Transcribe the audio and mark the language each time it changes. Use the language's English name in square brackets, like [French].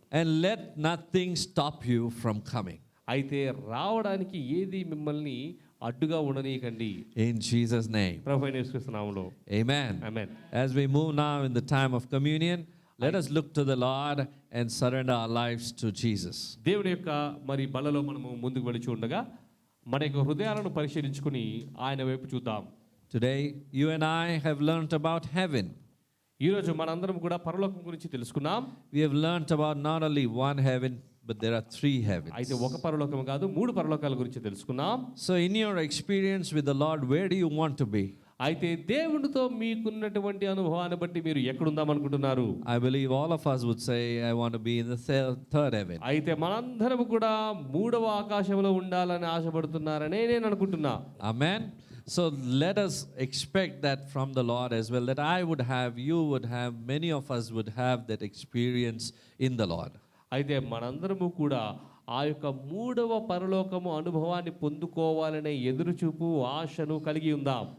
[English] And let nothing stop you from coming. [Telugu] అయితే రావడానికి ఏది మిమ్మల్ని అడ్డుగా ఉండనీయకండి. [English] In Jesus' name. [Telugu] ప్రభువైన యేసుక్రీస్తు నామములో. [English] Amen. [Telugu] Amen. [English] As we move now in the time of communion, let us look to the Lord and surrender our lives to Jesus. [Telugu] దేవుని యొక్క మరి బలలో మనము ముందుకు వెళుచు ఉండగా మన యొక్క హృదయాలను పరిశీలించుకుని ఆయన వైపు చూద్దాం. [English] Today, you and I have learnt about heaven. [Telugu] ఈరోజు మనందరం కూడా పరలోకం గురించి తెలుసుకున్నాం. [English] We have learnt about not only one heaven, but there are 3 heavens. [Telugu] అయితే ఒక పరలోకం కాదు, 3 పరలోకాల గురించి తెలుసుకున్నాం. [English] So in your experience with the Lord, where do you want to be? [Telugu] అయితే దేవునితో మీకున్నటువంటి అనుభవాన్ని బట్టి మీరు ఎక్కడ ఉందాం అనుకుంటున్నారు? [English] I believe all of us would say, I want to be in the third heaven. [Telugu] అయితే మనందరం కూడా 3వ ఆకాశంలో ఉండాలని ఆశపడుతున్నారనే నేను అనుకుంటున్నా. [English] Amen. So let us expect that from the Lord as well, that I would have, you would have, many of us would have that experience in the Lord. [Telugu] అయితే మనందరము కూడా ఆ యొక్క మూడవ పరలోకము అనుభవాన్ని పొందుకోవాలనే ఎదురుచూపు ఆశను కలిగి ఉందాం.